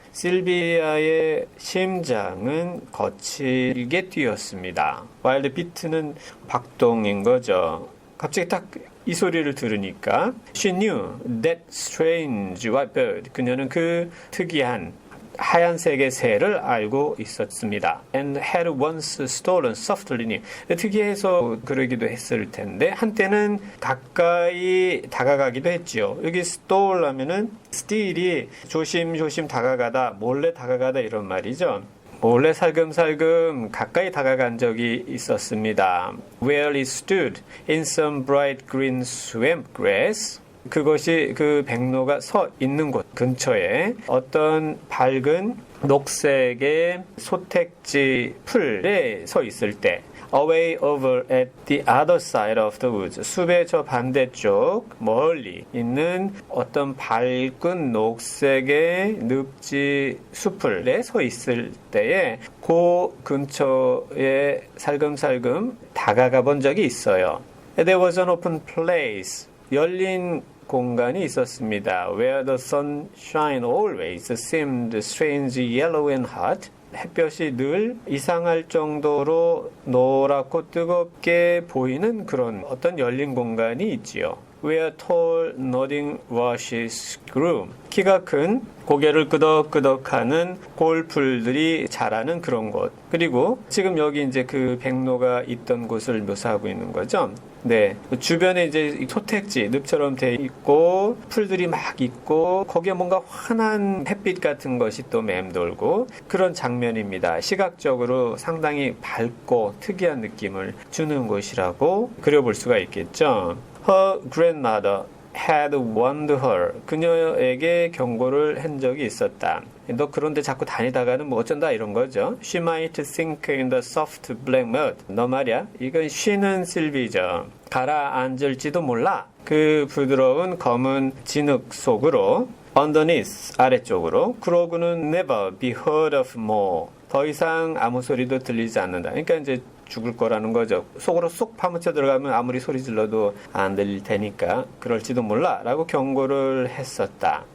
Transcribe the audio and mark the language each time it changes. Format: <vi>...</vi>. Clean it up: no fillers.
<ko>실비아의 심장은 거칠게 뛰었습니다. 와일드 비트는 박동인 거죠. 갑자기 딱 이 소리를 들으니까</ko> <en>She knew that strange white bird.</en> <ko>그녀는 그 특이한 하얀색의 새를 알고 있었습니다.</ko> <en>And had once stolen softly near.</en> <ko>특이해서 그러기도 했을 텐데 한때는 가까이 다가가기도 했죠. 여기 stole 하면은 steal이 조심조심 다가가다, 몰래 다가가다 이런 말이죠. 몰래 살금살금 가까이 다가간 적이 있었습니다.</ko> <en>Where it stood in some bright green swamp grass.</en> <ko>그것이 그 백로가 서 있는 곳 근처에 어떤 밝은 녹색의 소택지 풀에 서 있을 때</ko> <en>away over at the other side of the woods</en> <ko>숲의 저 반대쪽 멀리 있는 어떤 밝은 녹색의 늪지 숲풀에 서 있을 때에 그 근처에 살금살금 다가가 본 적이 있어요.</ko> <en>There was an open place.</en> <ko>열린 공간이 있었습니다.</ko> <en>Where the sunshine always seemed strange yellow and hot.</en> <ko>햇볕이 늘 이상할 정도로 노랗고 뜨겁게 보이는 그런 어떤 열린 공간이 있지요.</ko> <en>Where tall nodding rushes grew.</en> <ko>키가 큰 고개를 끄덕끄덕하는 골풀들이 자라는 그런 곳. 그리고 지금 여기 이제 그 백로가 있던 곳을 묘사하고 있는 거죠. 네. 주변에 이제 소택지, 늪처럼 돼 있고, 풀들이 막 있고, 거기에 뭔가 환한 햇빛 같은 것이 또 맴돌고, 그런 장면입니다. 시각적으로 상당히 밝고 특이한 느낌을 주는 곳이라고 그려볼 수가 있겠죠.</ko> <en>Her grandmother had warned her.</en> <ko>그녀에게 경고를 한 적이 있었다. 너 그런데 자꾸 다니다가는 뭐 어쩐다 이런 거죠.</ko> <en>She might sink in the soft black mud.</en> <ko>너 말이야. 이건 she는 실비죠. 가라앉을지도 몰라. 그 부드러운 검은 진흙 속으로 underneath 아래쪽으로 그러고는</ko> <en>never be heard of more.</en> <ko>더 이상 아무 소리도 들리지 않는다. 그러니까 이제 죽을 거라는 거죠. 속으로 쏙 파묻혀 들어가면 아무리 소리 질러도 안 들릴 테니까 그럴지도 몰라 라고 경고를 했었다.</ko>